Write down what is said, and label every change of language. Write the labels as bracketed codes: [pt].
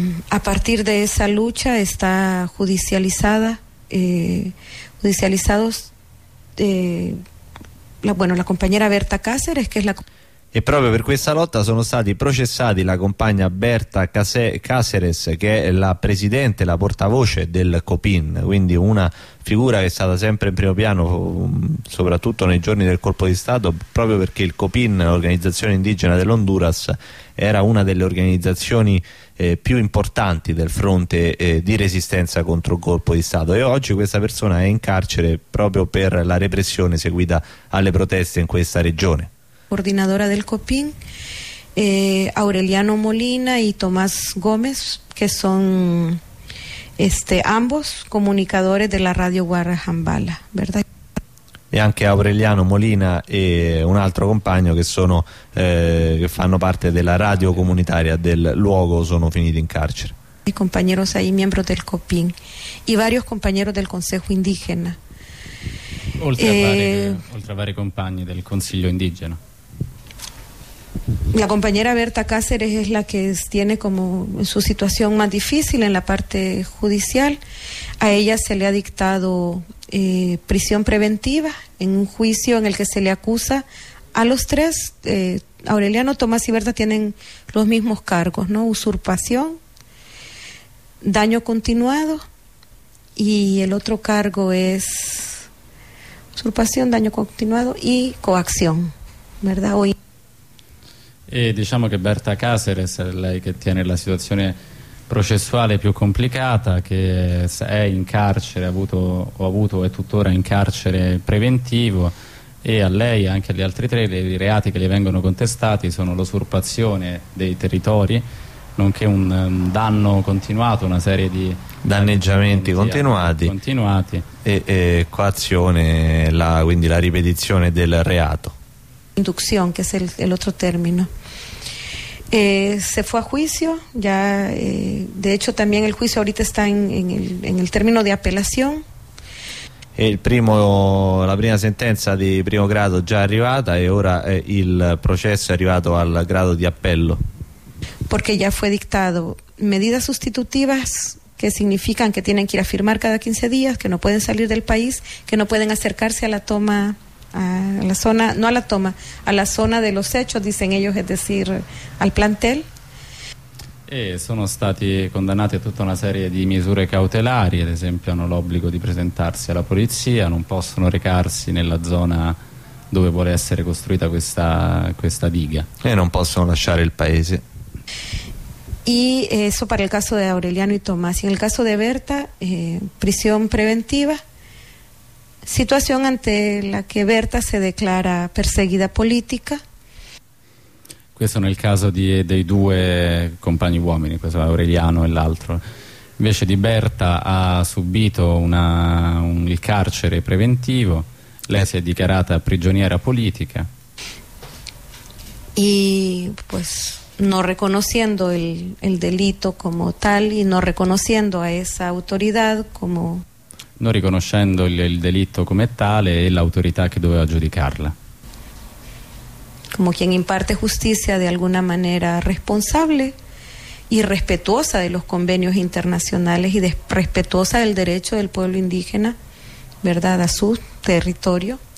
[es] A partir de esa lucha está judicializados la compañera Berta Cáceres, que es la... [it] E proprio per questa lotta sono stati processati la compagna Berta Cáceres, che è la presidente, la portavoce del COPIN, quindi una figura che è stata sempre in primo piano, soprattutto nei giorni del colpo di Stato, proprio perché il COPIN, l'organizzazione indigena dell'Honduras, era una delle organizzazioni più importanti del fronte di resistenza contro il colpo di Stato. E oggi questa persona è in carcere proprio per la repressione seguita alle proteste in questa regione. [es] Coordinadora del COPIN, Aureliano Molina y Tomás Gómez, que son ambos comunicadores de la radio Guarra Jambala, ¿verdad? [it] E anche Aureliano Molina e un altro compagno che sono che fanno parte della radio comunitaria del luogo sono finiti in carcere. [es] I compañeros ahí, miembros del COPIN y varios compañeros del Consejo Indígena. [it] Oltre a vari compagni del Consiglio Indigeno. [es] La compañera Berta Cáceres es la que tiene como su situación más difícil en la parte judicial. A ella se le ha dictado prisión preventiva en un juicio en el que se le acusa a los tres. Aureliano, Tomás y Berta tienen los mismos cargos, ¿no? Usurpación, daño continuado, y el otro cargo es usurpación, daño continuado y coacción, ¿verdad? [it] E diciamo che Berta Cáceres è lei che tiene la situazione processuale più complicata, che è in carcere, ha avuto è tuttora in carcere preventivo, e a lei e anche agli altri tre i reati che le vengono contestati sono l'usurpazione dei territori, nonché un danno continuato, una serie di danneggiamenti continuati. E coazione, quindi la ripetizione del reato. [es] Inducción, que es el otro término. Se fue a juicio, ya de hecho también el juicio ahorita está en el término de apelación. [it] La prima sentenza di primo grado già arrivata, e ora il processo è arrivato al grado di appello. [es] Porque ya fue dictado medidas sustitutivas, que significan que tienen que ir a firmar cada 15 días, que no pueden salir del país, que no pueden acercarse a la toma, a la zona, no a la toma, a la zona de los hechos, dicen ellos, es decir, al plantel. [it] E sono stati condannati a tutta una serie di misure cautelari, ad esempio hanno l'obbligo di presentarsi alla polizia, non possono recarsi nella zona dove vuole essere costruita questa diga. E non possono lasciare il paese. [es] Y eso para el caso de Aureliano y Tomás. En el caso de Berta, prisión preventiva. Situación ante la que Berta se declara perseguida política. [it] Questo nel caso dei due compagni uomini, questo Aureliano e l'altro. Invece di Berta ha subito il carcere preventivo, lei si è dichiarata prigioniera politica. [es] Y pues no reconociendo el delito como tal y no reconociendo a esa autoridad como... [it] non riconoscendo il delitto come tale e l'autorità che doveva giudicarla. Come chi imparte giustizia di [es] alguna maniera [it] responsabile e rispettosa dei convegni internazionali e rispettosa del diritto del popolo indigena, verdad, a suo territorio.